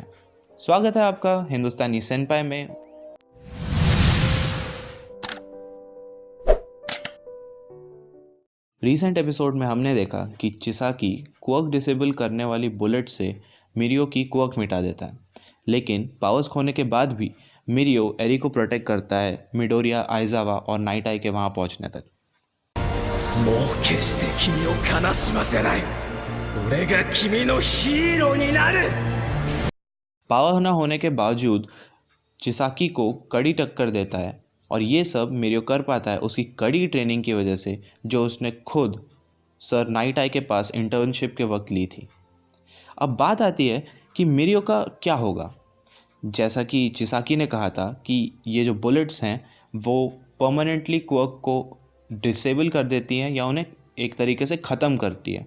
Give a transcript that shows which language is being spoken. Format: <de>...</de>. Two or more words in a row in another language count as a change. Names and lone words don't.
<hi>स्वागत है आपका हिंदुस्तानी सेनपाई में।</hi> <en>recent episode</en> <hi>में हमने देखा कि चिसाकी</hi> <en>quirk disable</en> <hi>करने वाली बुलेट से मिरियो की क्वर्क मिटा देता है, लेकिन पावर्स खोने के बाद भी मिरियो एरी को प्रोटेक्ट करता है मिडोरिया, आइजावा और नाइट आई के वहां पहुंचने तक।</hi> <ja>もう決して君を悲しませない。俺が君のヒーローになる。</ja> <hi>पावर न होने के बावजूद चिसाकी को कड़ी टक्कर देता है, और ये सब मिरियो कर पाता है उसकी कड़ी ट्रेनिंग की वजह से, जो उसने खुद सर नाइट आई के पास इंटर्नशिप के वक्त ली थी। अब बात आती है कि मिरियो का क्या होगा। जैसा कि चिसाकी ने कहा था कि ये जो बुलेट्स हैं वो</hi> <en>permanently quirk</en> <hi>को डिसेबल कर देती हैं या उन्हें एक तरीके से ख़त्म करती है।</hi>